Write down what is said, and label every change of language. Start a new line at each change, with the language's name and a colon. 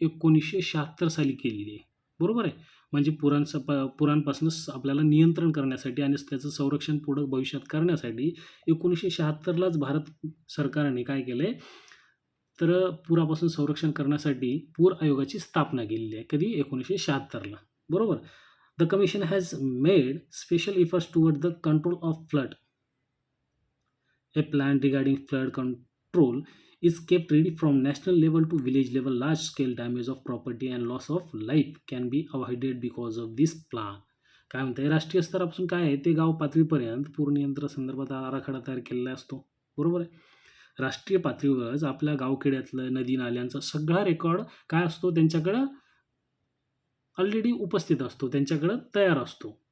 Marathi: 1976 साली केलेली आहे. बरोबर आहे. म्हणजे पुरांपासून आपल्याला नियंत्रण करण्यासाठी आणि त्याचं संरक्षण पुढं भविष्यात करण्यासाठी 1976लाच भारत सरकारने काय केलं आहे, तर पुरापासून संरक्षण करण्यासाठी पूर आयोगाची स्थापना केलेली आहे. कधी? 1976ला. बरोबर.
English: The commission has made special efforts toward the control of flood. A plan regarding flood control is kept ready from national level to village level. Large scale damage of property and loss of life can be avoided because of this plan.
Marathi: काय म्हणते, राष्ट्रीय स्तरापासून काय आहे ते गाव पातळीपर्यंत पूर नियंत्रण संदर्भात आराखडा तयार केलेला असतो. बरोबर आहे. राष्ट्रीय पातळीवरच आपल्या गावखेड्यातलं नदी नाल्यांचा सगळा रेकॉर्ड काय असतो त्यांच्याकडं ऑलरेडी उपस्थित असतो, त्यांच्याकडं तयार असतो.